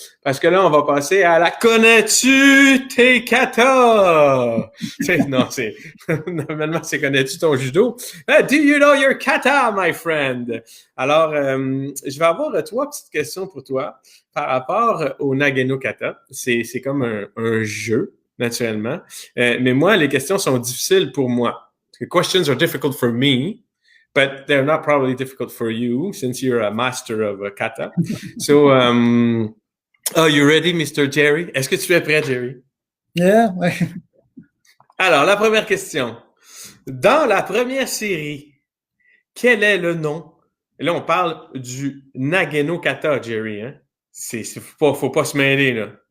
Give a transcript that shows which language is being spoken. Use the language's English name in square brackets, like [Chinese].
[French] Parce que là, on va passer à la connais-tu tes katas? Normalement, c'est connais-tu ton judo? [English] Do you know your kata, my friend? [French] Alors, je vais avoir 3 petites questions pour toi par rapport au Nagano Kata. C'est comme un jeu, naturellement. Mais moi, les questions sont difficiles pour moi. [English] The questions are difficult for me, but they're not probably difficult for you since you're a master of kata. So, are you ready, Mr. Jerry? [French] Est-ce que tu es prêt, Jerry? [English] Yeah. [French] Alors, la première question. Dans la première série, quel est le nom? Et là, on parle du Nagano Kata, Jerry, hein? Faut pas se mêler, là.